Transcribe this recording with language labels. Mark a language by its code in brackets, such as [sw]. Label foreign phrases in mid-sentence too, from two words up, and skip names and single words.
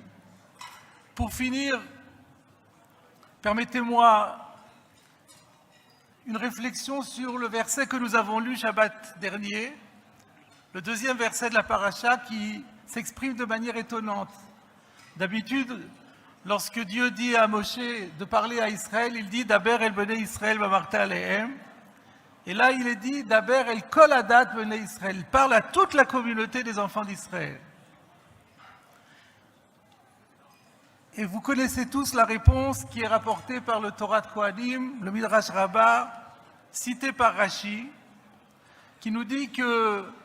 [fr] Pour finir, permettez-moi une réflexion sur le verset que nous avons lu Shabbat dernier, le deuxième verset de la paracha qui s'exprime de manière étonnante. D'habitude, lorsque Dieu dit à Moshe de parler à Israël, il dit « [he] דבר אל בני ישראל ואמרת אלהם ». [fr] Et là, il est dit « [he] דבר אל כל עדת בני ישראל ». [fr] Il parle à toute la communauté des enfants d'Israël. Et vous connaissez tous la réponse qui est rapportée par le Torah de Kohanim, le Midrash Rabbah, cité par Rashi, qui nous dit que